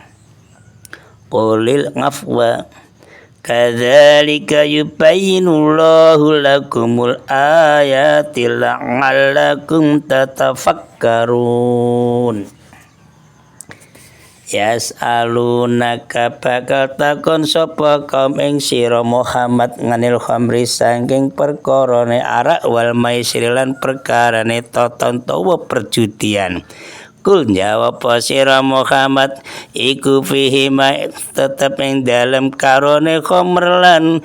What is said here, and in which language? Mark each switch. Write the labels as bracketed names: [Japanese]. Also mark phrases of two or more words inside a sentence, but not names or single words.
[Arabic] قل العفو كذلك يبين الله لكم الآيات لعلكم تتفكرون. [Javanese] Yas'alunaka bakal takon sapa kaum ing sira Muhammad [Arabic] عن الخمر [Javanese] saking perkarane arak [Arabic] والميسر [Javanese] lan perkarane toton tawa perjudian. Kul jawab sira Muhammad iku fihi tetep ing dalem karone khamr lan